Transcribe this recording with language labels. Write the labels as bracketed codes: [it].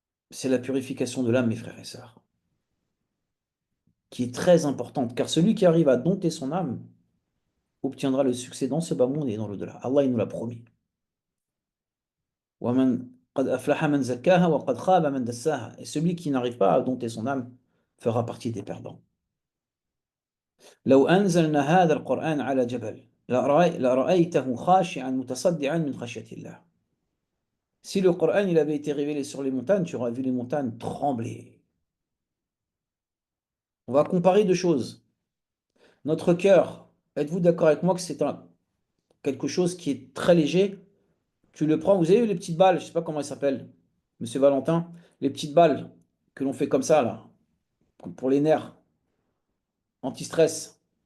[fr] C'est la purification de l'âme, mes frères et sœurs, qui est très importante, car celui qui arrive à dompter son âme obtiendra le succès dans ce bas monde et dans l'au-delà. Allah, il nous l'a promis. [ar] وَمَنْ قَدْ أَفْلَحَ مَنْ زَكَّاهَا وَقَدْ خَابَ مَنْ دَسَّاهَا. [fr] Et celui qui n'arrive pas à dompter son âme fera partie des perdants. [ar] لو أنزلنا هذا القرآن على جبل لرأيته خاشعا متصدعا من خشية الله. [fr] Si le Coran il avait été révélé sur les montagnes, tu aurais vu les montagnes trembler. On va comparer deux choses. Notre cœur, êtes-vous d'accord avec moi que c'est quelque chose qui est très léger? Tu le prends, vous avez vu les petites balles, je ne sais pas comment elles s'appellent, Monsieur Valentin, les petites balles que l'on fait comme ça, là, pour les nerfs, anti-stress.